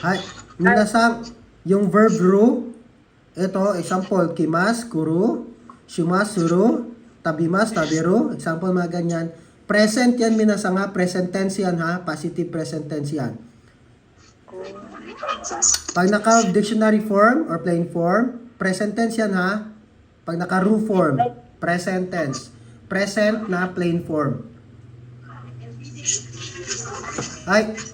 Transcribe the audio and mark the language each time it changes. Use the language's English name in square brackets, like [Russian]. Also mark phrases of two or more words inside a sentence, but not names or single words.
[Filipino] Hi, minasan, yung verb ru, ito, example, [Japanese] きます、くる、します、する、たべます、たべる, [Filipino] example mga ganyan. Present yan, minasan nga, [English] present tense [Filipino] yan ha, [English] positive present tense [Filipino] yan. Pag naka- [English] dictionary form [Filipino] or [English] plain form, present tense [Filipino] yan ha. Pag naka-ru form, [English] present tense. [Filipino] Present na [English] plain form. Ay.